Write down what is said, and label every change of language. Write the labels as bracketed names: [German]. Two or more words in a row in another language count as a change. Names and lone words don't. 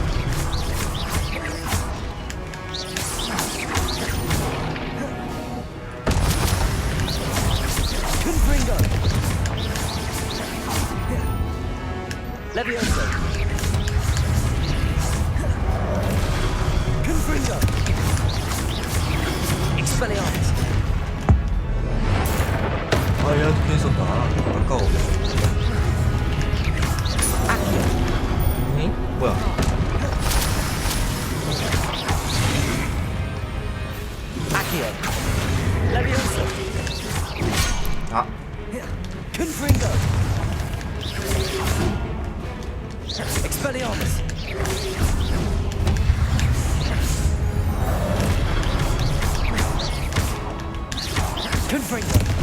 [Latin] Confringo. Levioso. Confringo. Expelliarmus. [Korean] 아, 얘한테 피했었다. 아까워. 응? 뭐야? [Latin] Accio. Levioso. [Korean] 아, [Latin] Confringo. Expelliarmus. Confringo.